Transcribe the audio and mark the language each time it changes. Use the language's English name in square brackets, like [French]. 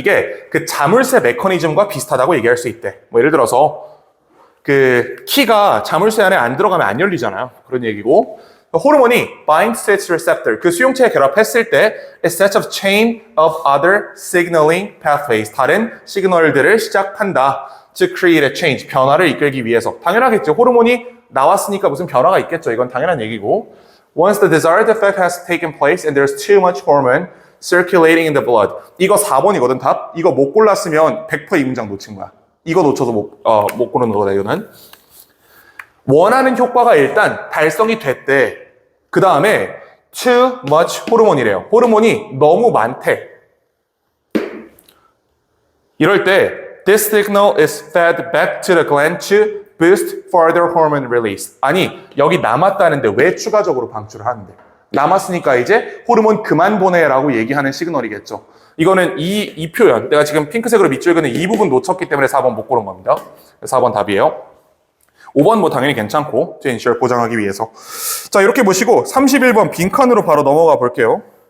[Korean] 이게 그 자물쇠 메커니즘과 비슷하다고 얘기할 수 있대. 뭐 예를 들어서 그 키가 자물쇠 안에 안 들어가면 안 열리잖아요. 그런 얘기고. 호르몬이 [English] binds to its receptor. [Korean] 그 수용체에 결합했을 때 [English] it sets a chain of other signaling pathways. [Korean] 다른 시그널들을 시작한다. [English] To create a change. [Korean] 변화를 이끌기 위해서. 당연하겠죠. 호르몬이 나왔으니까 무슨 변화가 있겠죠. 이건 당연한 얘기고. [English] Once the desired effect has taken place and there's too much hormone circulating in the blood. [Korean] 이거 4번이거든, 답. 이거 못 골랐으면 100% 이 문장 놓친 거야. 이거 놓쳐서 못 고르는 거다, 이거는. 원하는 효과가 일단 달성이 됐대. 그 다음에 too much 호르몬이래요. 호르몬이 너무 많대. 이럴 때 [English] this signal is fed back to the gland to boost further hormone release. [Korean] 아니, 여기 남았다는데 왜 추가적으로 방출을 하는데? 남았으니까 이제 호르몬 그만 보내라고 얘기하는 시그널이겠죠. 이거는 이 표현, 내가 지금 핑크색으로 밑줄 그는 이 부분 놓쳤기 때문에 4번 못 고른 겁니다. 4번 답이에요. 5번 뭐 당연히 괜찮고, to ensure 보장하기 위해서. 자, 이렇게 보시고 31번 빈칸으로 바로 넘어가 볼게요.